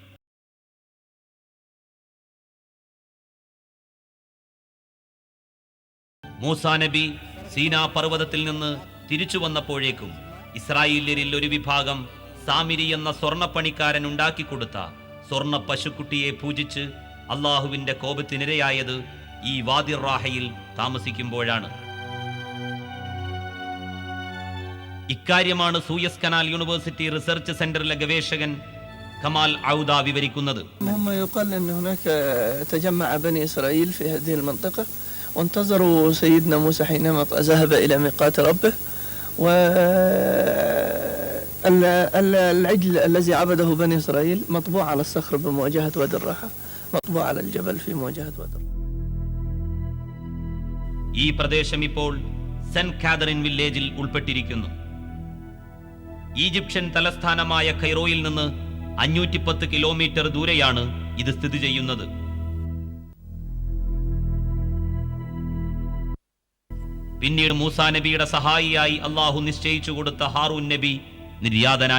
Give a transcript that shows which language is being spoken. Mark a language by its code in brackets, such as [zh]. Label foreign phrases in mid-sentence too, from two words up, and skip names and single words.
[ml] മൂസാ നബി സീനാ പർവ്വതത്തിൽ നിന്ന് തിരിച്ചു വന്നപ്പോഴേക്കും ഇസ്രായേല്യരിൽ ഒരു വിഭാഗം സാമിരി എന്ന സ്വർണ്ണപ്പണിക്കാരൻ ഉണ്ടാക്കിക്കൊടുത്ത സ്വർണ്ണ പശുക്കുട്ടിയെ പൂജിച്ച് അള്ളാഹുവിന്റെ കോപത്തിനിരയായത് ഈ വാദി റാഹയിൽ താമസിക്കുമ്പോഴാണ്. ഇക്കാര്യമാണ് സൂയസ് കനാൽ യൂണിവേഴ്സിറ്റി റിസർച്ച് സെന്ററിലെ ഗവേഷകൻ കമാൽ ഔദ വിവരിക്കുന്നത്. [ar] هم يقال أن هناك تجمع بني إسرائيل في هذه المنطقة وانتظروا سيدنا موسى حينما ذهب إلى ميقات ربه والعجل الذي عبده بني إسرائيل مطبوع على الصخر بمواجهة وادي الراحة مطبوع على الجبل في مواجهة وادي الراحة. [ml] ഈ പ്രദേശം ഇപ്പോൾ സെന്റ് കാതറിൻ വില്ലേജിൽ ഉൾപ്പെട്ടിരിക്കുന്നു. ഈജിപ്ഷ്യൻ തലസ്ഥാനമായ കൈറോയിൽ നിന്ന് 510 കിലോമീറ്റർ ദൂരെയാണ് ഇത് സ്ഥിതി ചെയ്യുന്നത്. പിന്നീട് മൂസാ നബിയുടെ സഹായിയായി അള്ളാഹു നിശ്ചയിച്ചു കൊടുത്ത ഹാറൂൻ നബി നിര്യാതനായി.